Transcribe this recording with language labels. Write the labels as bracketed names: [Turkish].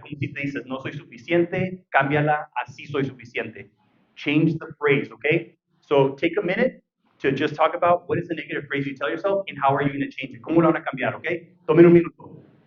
[Spanish] Como si te dices, no soy suficiente, cámbiala, así soy suficiente. [English] Change the phrase, okay? So take a minute to just talk about what is the negative phrase you tell yourself and how are you going to change it. [Spanish] ¿Cómo lo van a cambiar, okay? Tomen un minuto.